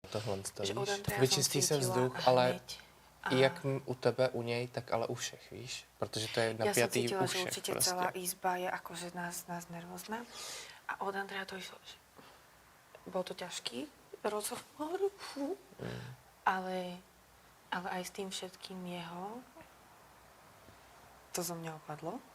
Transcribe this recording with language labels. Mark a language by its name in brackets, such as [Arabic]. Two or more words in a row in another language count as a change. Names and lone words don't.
[Czech] tohle, že od Andreja vyčistí [Slovak] som [Czech] se cítila vzduch, ale [Slovak] hneď. [Czech] i jak u tebe, u něj, tak ale u všech, víš? Protože to je [Slovak] Ja som [Czech] napjatý cítila, u že všech [Slovak] určite [Czech] prostě. [Slovak] celá izba je akože nás nervózna. A od Andreja to išlo, že bol to ťažký rozhovor, ale aj s tým všetkým jeho to zo mňa opadlo.